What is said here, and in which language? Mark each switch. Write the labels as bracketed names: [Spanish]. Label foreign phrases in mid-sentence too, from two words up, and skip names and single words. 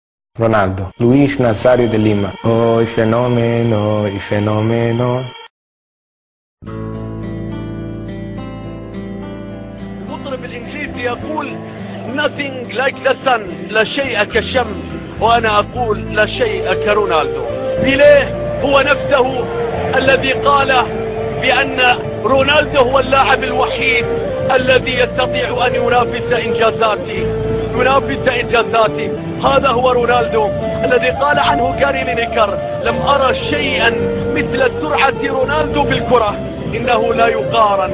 [Italian] Ronaldo, Luis Nazario de Lima. Oh, il fenomeno, il fenomeno. [Arabic] المطرب الإنجليزي يقول [English] nothing like the sun، [Arabic] لا شيء كالشمس، وأنا أقول لا شيء كرونالدو. بيليه هو نفسه الذي قال بأن رونالدو هو اللاعب الوحيد الذي يستطيع أن ينافس إنجازاتي. هذا هو رونالدو الذي قال عنه جاري لينيكر: لم أرى شيئا مثل سرعة رونالدو بالكرة، إنه لا يقارن.